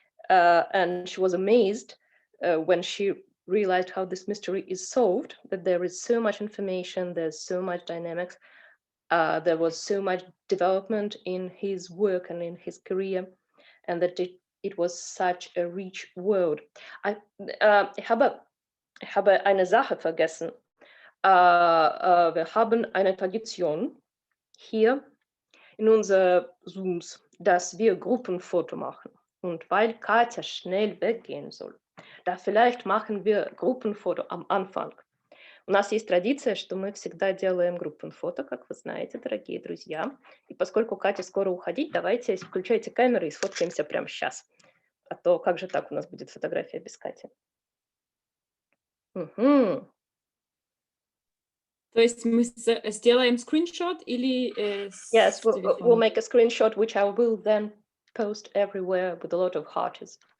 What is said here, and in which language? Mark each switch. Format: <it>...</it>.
<en>And she was amazed when she realized how this mystery is solved, that there is so much information, there's so much dynamics, there was so much development in his work and in his career, and that it was such a rich world.</en> <de>Ich habe eine Sache vergessen. Wir haben eine Tradition hier in unseren Zooms, dass wir Gruppenfoto machen. Und weil Katja schnell weggehen soll, da vielleicht machen wir Группенфото am Anfang.</de> <ru>У нас есть традиция, что мы всегда делаем группенфото, как вы знаете, дорогие друзья. И поскольку Кате скоро уходить, давайте включайте камеры и сфоткаемся прямо сейчас. А то как же так у нас будет фотография без Кати? Угу. То есть мы сделаем скриншот или</ru> <en>Yes, we'll make a screenshot, which I will then post everywhere with a lot of hearts.</en>